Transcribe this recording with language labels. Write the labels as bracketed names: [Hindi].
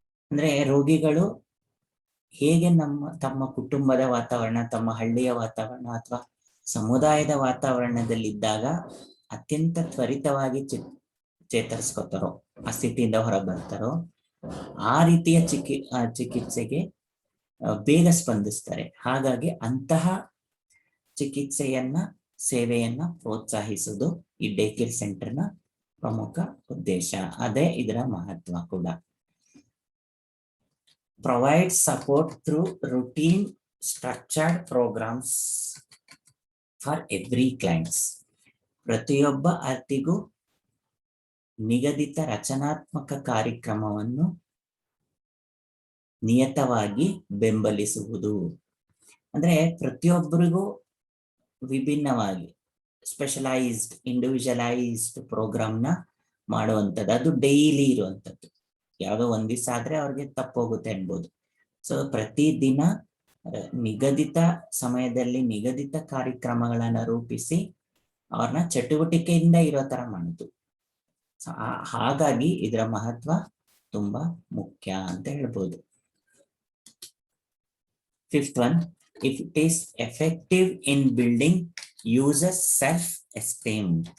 [Kannada] ಅಂದ್ರೆ ರೋಗಿಗಳು ಹೇಗೆ ತಮ್ಮ ಕುಟುಂಬದ ವಾತಾವರಣ, ತಮ್ಮ ಹಳ್ಳಿಯ ವಾತಾವರಣ ಅಥವಾ ಸಮುದಾಯದ ವಾತಾವರಣದಲ್ಲಿದ್ದಾಗ ಅತ್ಯಂತ ತ್ವರಿತವಾಗಿ ಚೇತರಿಸ್ಕೊತಾರೋ, ಆ ಸ್ಥಿತಿಯಿಂದ ಹೊರ ಬರ್ತಾರೋ, ಆ ರೀತಿಯ ಚಿಕಿತ್ಸೆಗೆ ಬೇಗ ಸ್ಪಂದಿಸ್ತಾರೆ. ಹಾಗಾಗಿ ಅಂತಹ ಚಿಕಿತ್ಸೆಯನ್ನ, ಸೇವೆಯನ್ನ ಪ್ರೋತ್ಸಾಹಿಸುವುದು ಈ ಡೇ ಕೇರ್ ಸೆಂಟರ್ನ ಪ್ರಮುಖ ಉದ್ದೇಶ. ಅದೇ ಇದರ ಮಹತ್ವ ಕೂಡ. [English] Provide support through routine structured programs for every clients. [Kannada] ಪ್ರತಿಯೊಬ್ಬ ಅರ್ತಿಗೂ ನಿಗದಿತ ರಚನಾತ್ಮಕ ಕಾರ್ಯಕ್ರಮವನ್ನು ನಿಯತವಾಗಿ ಬೆಂಬಲಿಸುವುದು. ಅಂದ್ರೆ ಪ್ರತಿಯೊಬ್ಬರಿಗೂ ವಿಭಿನ್ನವಾಗಿ ಸ್ಪೆಷಲೈಸ್ಡ್, ಇಂಡಿವಿಜುವಲೈಸ್ಡ್ ಪ್ರೋಗ್ರಾಮ್ನ ಮಾಡುವಂಥದ್ದು. ಅದು ಡೈಲಿ ಇರುವಂಥದ್ದು. ಯಾವುದೋ ಒಂದ್ ದಿವಸ ಆದ್ರೆ ಅವ್ರಿಗೆ ತಪ್ಪೋಗುತ್ತೆ ಅನ್ಬೋದು. ಸೊ ಪ್ರತಿದಿನ ನಿಗದಿತ ಸಮಯದಲ್ಲಿ ನಿಗದಿತ ಕಾರ್ಯಕ್ರಮಗಳನ್ನ ರೂಪಿಸಿ ಅವ್ರನ್ನ ಚಟುವಟಿಕೆಯಿಂದ ಇರೋ ತರ ಮಾಡುದು. ಹಾಗಾಗಿ ಇದರ ಮಹತ್ವ ತುಂಬಾ ಮುಖ್ಯ ಅಂತ ಹೇಳ್ಬೋದು. [English] 5th one, if it is effective in building users self-esteem.